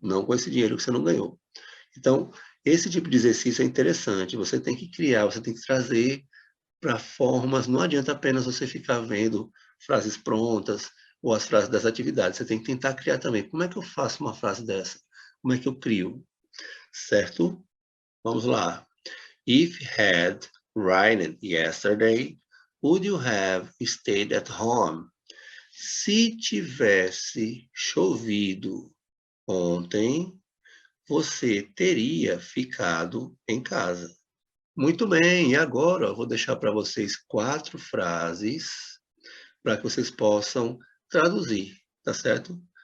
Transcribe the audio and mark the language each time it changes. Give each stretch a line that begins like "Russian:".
Portuguese: Não com esse dinheiro que você não ganhou. Então, esse tipo de exercício é interessante. Você tem que criar, você tem que trazer para formas. Não adianta apenas você ficar vendo frases prontas ou as frases das atividades. Você tem que tentar criar também. Como é que eu faço uma frase dessa? Como é que eu crio? Certo? Vamos lá.
English: If had rained yesterday, would you have stayed at home?
Portuguese: Se tivesse chovido ontem, você teria ficado em casa. Muito bem, e agora eu vou deixar para vocês 4 frases para que vocês possam traduzir, tá certo?